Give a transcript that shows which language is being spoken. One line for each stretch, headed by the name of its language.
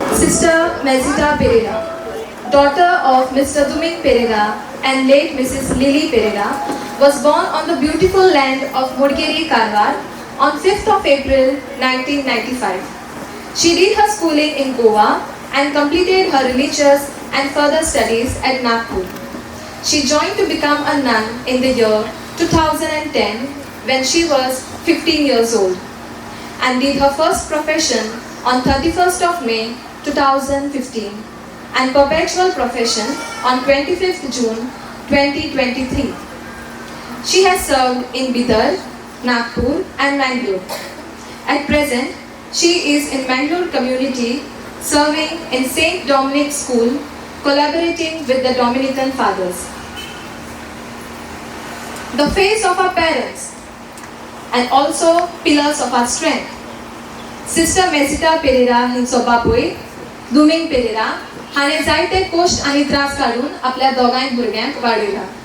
English: Sister Mejita Pereira, daughter of Mr. Domingue Pereira and late Mrs. Lily Pereira, was born on the beautiful land of Mudgeri, Karwar on 5th of April 1995. She did her schooling in Goa and completed her religious and further studies at Nagpur. She joined to become a nun in the year 2010 when she was 15 years old and did her first profession on 31st of May 2015 and perpetual profession on 25th June 2023. She has served in Bidar, Nagpur and Mangalore. At present, she is in Mangalore community serving in St. Dominic School, collaborating with the Dominican Fathers. The face of our parents and also pillars of our strength. Sister Mesita Pereira
Goan Konkani: hinso babuy,
English: Domingue Pereira,
Goan Konkani: हाणें जायते cost आनी त्रास काडून आपल्या दोगांय भुरग्यांक वाडयला.